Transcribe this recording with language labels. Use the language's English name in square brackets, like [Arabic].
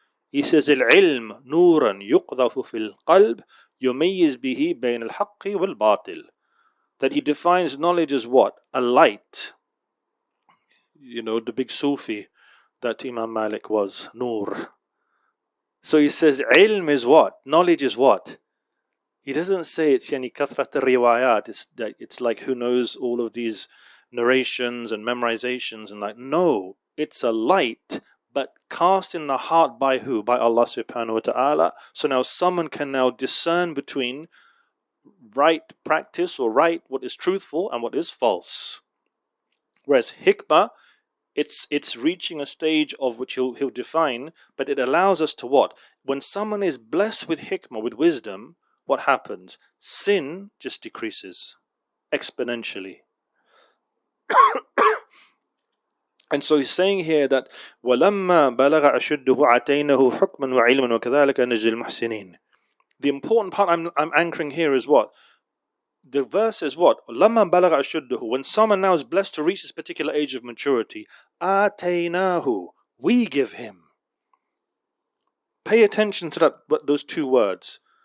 [English] He says, [Arabic] العلم نورا يقذف في القلب يميز به بين الحق والباطل. [English] That he defines knowledge as what? A light. You know, the big Sufi that Imam Malik was, Nur. So he says, ilm is what? Knowledge is what? He doesn't say it's yani kathrat riwayat. It's like who knows all of these narrations and memorizations and like, no, it's a light, but cast in the heart by who? By Allah subhanahu wa ta'ala. So now someone can now discern between right practice or right, what is truthful and what is false. Whereas hikmah, it's reaching a stage of which he'll define, but it allows us to what? When someone is blessed with hikmah, with wisdom, what happens? Sin just decreases exponentially. And so he's saying here that [Arabic] وَلَمَّا بَلَغَ أَشُدُّهُ عَتَيْنَهُ حُكْمًا وَعِلْمًا وَكَذَلِكَ نَجْزِي الْمُحْسِنِينَ. [English] The important part I'm anchoring here is what? The verse is what? [Arabic] لَمَّا بَلَغَ أَشُدُّهُ. [English] When someone now is blessed to reach this particular age of maturity, [Arabic] آتَيْنَاهُ. [English] We give him. Pay attention to those two words.